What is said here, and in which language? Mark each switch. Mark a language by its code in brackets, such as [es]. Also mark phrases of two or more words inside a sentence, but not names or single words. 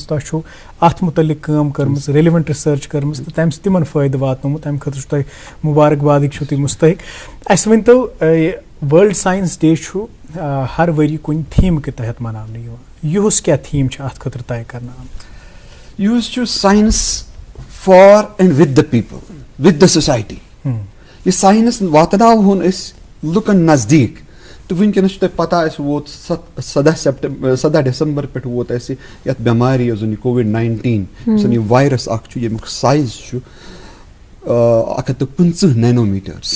[ks] تۄہہِ چھُو اتھ مُتعلق کٲم کٔرمٕژ, [en] relevant research [ks] کٔرمٕژ تہٕ تمہِ سۭتۍ تِمن فٲیدٕ واتنومُت. تمہِ خٲطرٕ چھُ تۄہہِ مُبارکبادٕکۍ چھُو تُہۍ مُستحق. اَسہِ ؤنۍتو [en] World Science Day [ks] چھُ ہر ؤری کُنہِ تھیٖم کہِ تحت مناونہٕ یِوان. یِہُس کیٛاہ تھیٖم چھِ اتھ خٲطرٕ طے کرنہٕ آمٕژ؟ یُس چھُ [en] science for and with the people, with the society. [ks] یہِ ساینس واتناوہون أسۍ لُکن نزدیٖک. تہٕ وٕنکیٚنس چھُ تۄہہِ پتہ اَسہِ ووت 17 ڈیسمبر پٮ۪ٹھ ووت اَسہِ یتھ بٮ۪مارِ یۄس زن یہِ COVID-19 یُس زن یہِ وایرس اکھ چھُ ییٚمیُک سایز چھُ 150 نینومیٖٹٲرٕس.